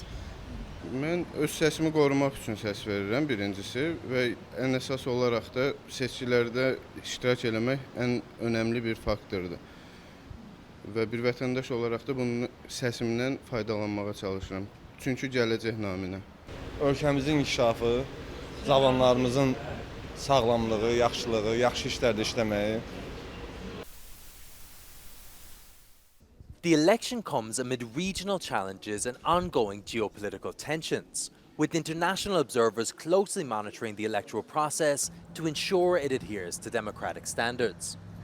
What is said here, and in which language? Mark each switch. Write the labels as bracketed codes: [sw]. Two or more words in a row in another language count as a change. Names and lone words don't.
[az] Mən öz səsimi qorumaq üçün səs verirəm birincisi və ən əsas olaraq da seçkilərdə iştirak eləmək ən önəmli bir faktordur. Və bir vətəndaş olaraq da bunun səsimdən faydalanmağa çalışıram. Çünki gələcək naminə. Ölkəmizin inkişafı, cavanlarımızın sağlamlığı, yaxşılığı, yaxşı işlərdə işləməyi. [en] The election comes amid regional challenges and ongoing geopolitical tensions, with international observers closely monitoring the electoral process to ensure it adheres to democratic standards.